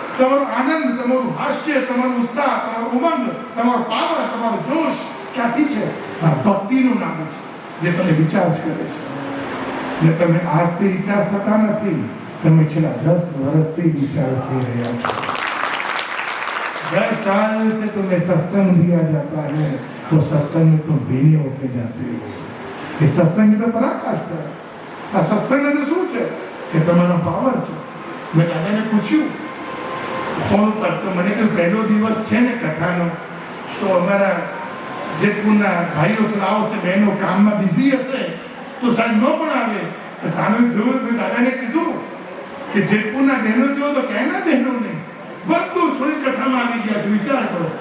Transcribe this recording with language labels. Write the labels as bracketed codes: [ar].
[gu] તમારો આનંદ, તમારું હાસ્ય, તમારું ઉત્સાહ, તમારો ઉમંગ, તમારો પાવર, તમારો જોશ ક્યાંથી છે? આ ભક્તિનું નામ છે જે તમને રિચાર્જ કરે છે. ને તમે આજથી રિચાર્જ થતા નથી, તમે છેલ્લા 10 વર્ષથી રિચાર્જ થઈ રહ્યા છો. [hi] 10 साल से तुम्हें सत्संग दिया जाता है, तो सत्संग में तुम भीने होके जाते हो. ये सत्संग तो पराकाष्ठा है. [gu] આ સત્સંગ એટલે શું છે? કે તમારો પાવર છે. મેં દાદાને પૂછ્યું ફોન પર, તો મને તો પહેલો દિવસ છે ને કથાનો, તો અમારા જેતપુરના ભાઈઓ થોડા આવશે, બહેનો કામમાં બિઝી હશે તો સાહેબ ન પણ આવે. તો સામે જોયું, મેં દાદાને કીધું કે જેતપુરના બહેનો જોયો તો ક્યાંના બહેનો નહીં, બધું થોડી કથામાં આવી ગયા છે. વિચાર કરો.